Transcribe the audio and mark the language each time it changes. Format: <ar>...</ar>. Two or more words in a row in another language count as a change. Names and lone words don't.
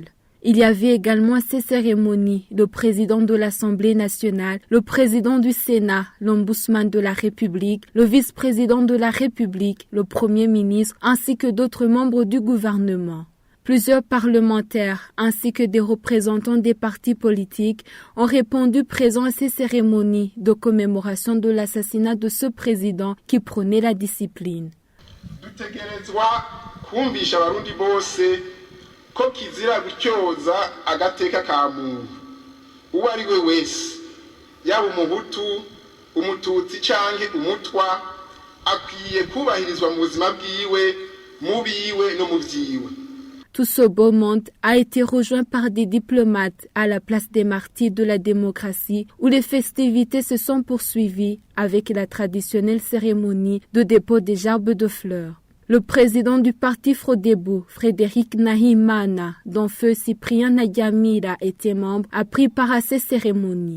<fr>Il y avait également à ces cérémonies le président de l'Assemblée nationale, le président du Sénat, l'ombudsman de la République, le vice-président de la République, le premier ministre ainsi que d'autres membres du gouvernement. Plusieurs parlementaires ainsi que des représentants des partis politiques ont répondu présents à ces cérémonies de commémoration de l'assassinat de ce président qui prônait la discipline.</fr> <rn>Ko kizira gutyoza agateka ka muntu uwo ari we wese yaba umuhutu umututsi canke umutwa akwiye kubahirizwa mu buzima bwiwe mu biwe no mu vyiwe.</rn> <fr>Tout ce beau monde a été rejoint par des diplomates à la place des martyrs de la démocratie où les festivités se sont poursuivies avec la traditionnelle cérémonie de dépôt des gerbes de fleurs. Le président du parti Frodebo, Frédéric Nahimana, dont feu Cyprien Agamira était membre, a pris part à ces cérémonies.</fr>